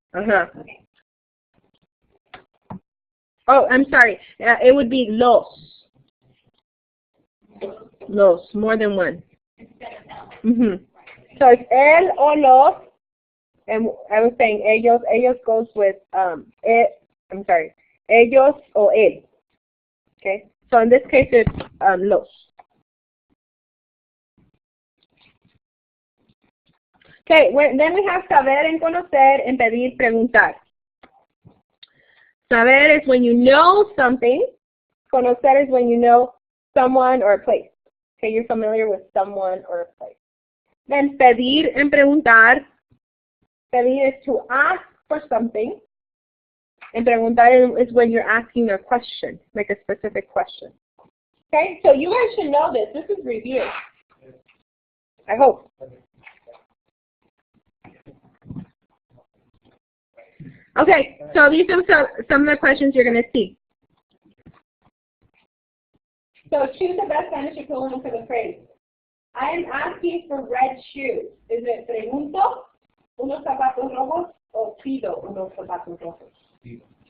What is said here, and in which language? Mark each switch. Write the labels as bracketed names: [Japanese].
[English] Uh-huh. Okay. Oh, I'm sorry. It would be los. Los, more than one. Instead of L. So it's el o los, and I was saying ellos. Ellos goes with I'm sorry, ellos o él. Okay. So in this case, it's los. Okay. Then we have saber en conocer, en pedir, preguntar. Saber is when you know something. Conocer is when you know someone or a place. Okay, you're familiar with someone or a place. Then pedir and preguntar. Pedir is to ask for something. And preguntar is when you're asking a question, like a specific question. Okay, so you guys should know this. This is review. I hope. Okay, so these are some of the questions you're going to see. So choose the best Spanish equivalent for the phrase. I am asking for red shoes. Is it [Spanish] pregunto unos zapatos rojos [English] o pido unos zapatos rojos?